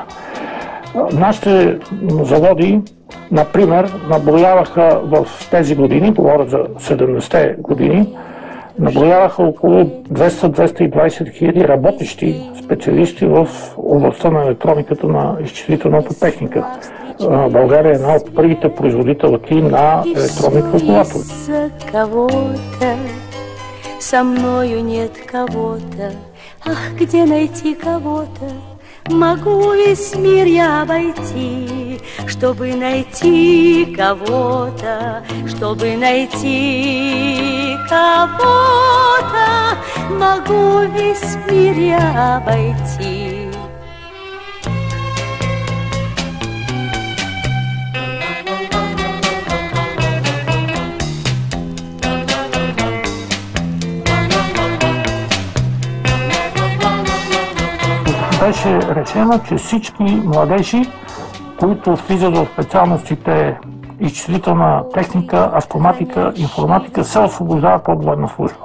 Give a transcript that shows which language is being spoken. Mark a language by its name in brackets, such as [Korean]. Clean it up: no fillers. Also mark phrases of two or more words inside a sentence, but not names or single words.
[Bulgarian] Нашите заводи, например, наброяваха в тези години, говоря за 70-те години, наброяваха около 200-220 хиляди работещи специалисти в областта на електрониката, на изчислителната техника. България е една от първите производителки на електронни калкулатори. [Russian] Со мною нет кого-то, ах, где найти кого-то? Могу весь мир я обойти, чтобы найти кого-то, чтобы найти кого-то. Могу весь мир я обойти. [Bulgarian] Беше решено, че всички младежи, които влизат в специалностите изчислителна техника, автоматика, информатика, се освобождават от военна служба.